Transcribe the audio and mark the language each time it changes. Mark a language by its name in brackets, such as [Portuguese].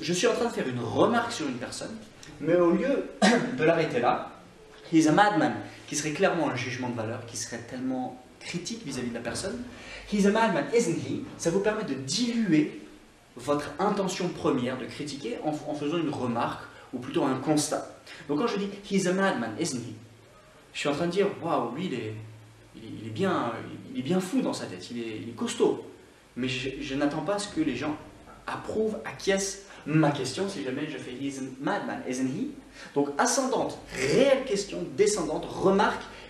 [French] Je suis en train de faire une remarque sur une personne, mais au lieu de l'arrêter là, [English] he's a madman, [French] qui serait clairement un jugement de valeur, qui serait tellement critique vis-à-vis de la personne, [English] he's a madman, isn't he? [French] Ça vous permet de diluer votre intention première de critiquer en faisant une remarque, ou plutôt un constat. Donc quand je dis [English] he's a madman, isn't he? [French] Je suis en train de dire, waouh, lui il est bien fou dans sa tête, il est costaud. Mais je n'attends pas à ce que les gens approuvent, acquiescent ma question si jamais je fais [English] he's a madman, isn't he? [French] Donc ascendante, réelle question, descendante, remarque,